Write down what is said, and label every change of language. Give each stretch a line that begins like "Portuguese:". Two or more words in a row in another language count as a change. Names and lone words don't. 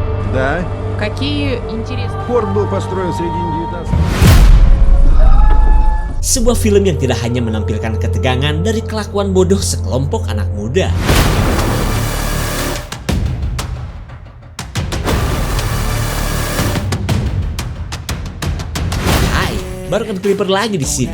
Russian: Да, Какие интересные... порт был построен в середине 19
Indonesian: Sebuah film yang tidak hanya menampilkan ketegangan dari kelakuan bodoh sekelompok anak muda. Hai, baru Clipper lagi di sini.